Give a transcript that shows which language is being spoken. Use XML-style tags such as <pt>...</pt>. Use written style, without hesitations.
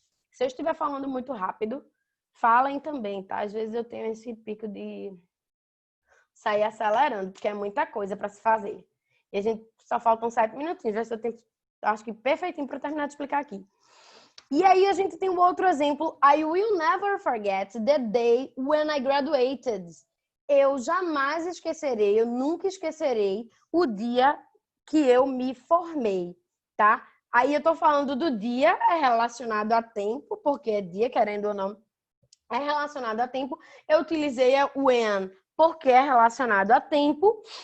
<pt>Se eu estiver falando muito rápido, falem também, tá? Às vezes eu tenho esse pico de sair acelerando, porque é muita coisa para se fazer. E a gente só faltam 7 minutinhos, vai ser o tempo, acho que perfeitinho para terminar de explicar aqui. E aí a gente tem um outro exemplo.</pt> <en>I will never forget the day when I graduated.</en> <pt>Eu jamais esquecerei, eu nunca esquecerei o dia que eu me formei, tá? Aí eu tô falando do dia, é relacionado a tempo, porque é dia, querendo ou não, é relacionado a tempo. Eu utilizei o when, porque é relacionado a tempo.</pt>